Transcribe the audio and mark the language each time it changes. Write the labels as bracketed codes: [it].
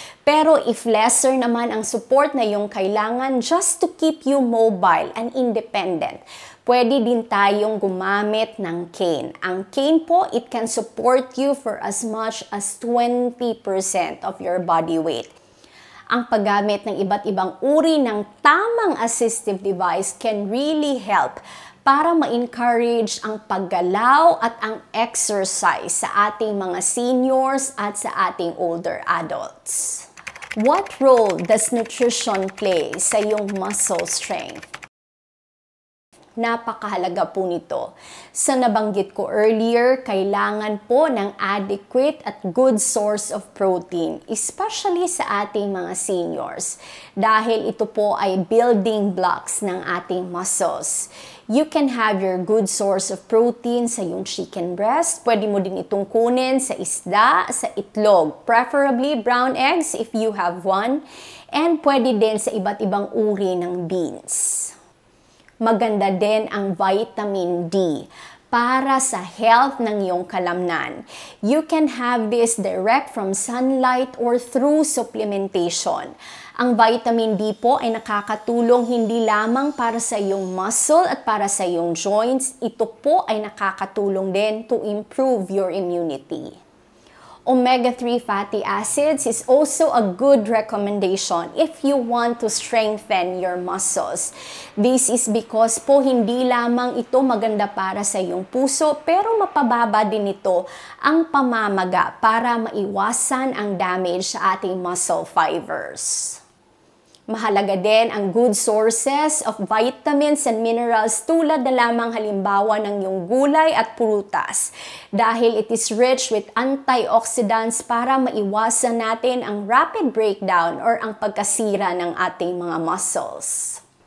[tl] Pero if lesser naman ang support na yung kailangan [en] just to keep you mobile and independent, [tl] pwede din tayong gumamit ng cane. Ang cane po, [en] it can support you for as much as 20% of your body weight. [tl] Ang paggamit ng iba't ibang uri ng tamang assistive device [en] can really help [tl] para ma-encourage ang paggalaw at ang exercise sa ating mga seniors at sa ating older adults. [en] What role does nutrition play [tl] sa iyong [en] muscle strength? [tl] Napakahalaga po nito. Sa nabanggit ko earlier, kailangan po ng adequate at good source of protein, especially sa ating mga seniors, dahil ito po ay building blocks ng ating muscles. [en] You can have your good source of protein [tl] sa yung [en] chicken breast. [tl] Pwede mo din itong kunin sa isda, sa itlog, [en] preferably brown eggs if you have one, [tl] and pwede din sa iba't ibang uri ng beans. Maganda din ang vitamin D para sa health ng iyong kalamnan. [en] You can have this direct from sunlight or through supplementation. [tl] Ang vitamin D po ay nakakatulong hindi lamang para sa iyong muscle at para sa iyong joints. Ito po ay nakakatulong din [en] to improve your immunity. Omega-3 fatty acids is also a good recommendation if you want to strengthen your muscles. This is because [tl] po hindi lamang ito maganda para sa iyong puso, pero mapababa din ito ang pamamaga para maiwasan ang damage sa ating muscle fibers. Mahalaga din ang [en] good sources of vitamins and minerals [tl] tulad na lamang halimbawa ng iyong gulay at prutas dahil [en] it is rich with antioxidants [tl] para maiwasan natin ang rapid breakdown or ang pagkasira ng ating mga muscles.